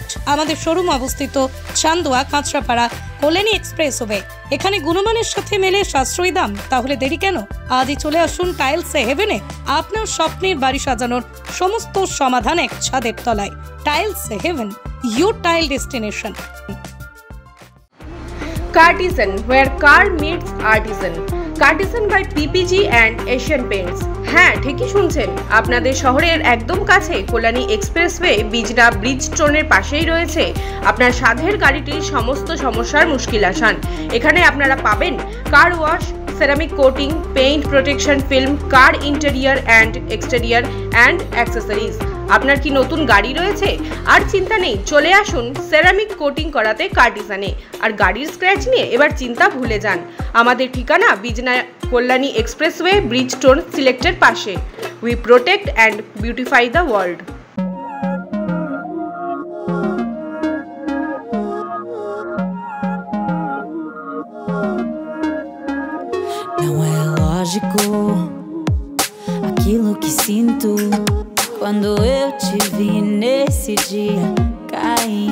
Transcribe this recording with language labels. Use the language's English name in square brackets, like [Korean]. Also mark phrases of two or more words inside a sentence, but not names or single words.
[Bangla] আমাদের শোরুম অবস্থিত চান্দোয়া, কাঁচরাপাড়া, কল্যাণী এক্সপ্রেসওয়ে। এখানে গুণমানের সাথে মেলে সাশ্রয়ী দাম। তাহলে দেরি কেন? আজই চলে আসুন টাইলস হেভেনে। আপনার স্বপ্নের বাড়ি সাজানোর সমস্ত সমাধান এক ছাদের তলায়। [English] Tiles Haven, your tile destination. Cartesian, where car meets artisan. Cartesian by PPG and Asian Paints. [Bangla] হ্যাঁ, ঠিকই শুনছেন। আপনাদের শহরের একদম কাছে কল্যাণী এক্সপ্রেসওয়ে বিজনা ব্রিজস্টোনের পাশেই রয়েছে আপনার সাধের গাড়িটির সমস্ত সমস্যার মুশকিল আসান। এখানে আপনারা পাবেন [English] car wash, ceramic coating, paint protection film, car interior and exterior and accessories. [Bangla] আপনার কি নতুন গাড়ি রয়েছে? আর চিন্তা নেই, চলে আসুন [English] ceramic coating [Bangla] করাতে কার্টিসানে। আর গাড়ির স্ক্র্যাচ নিয়ে এবার চিন্তা ভুলে যান। আমাদের ঠিকানা বিজনা কল্যাণী এক্সপ্রেসওয়ে ব্রিজস্টোন সিলেক্টের পাশে। [English] We protect and beautify the world. [Portuguese] Não é lógico aquilo que sinto quando eu te vi nesse dia cair.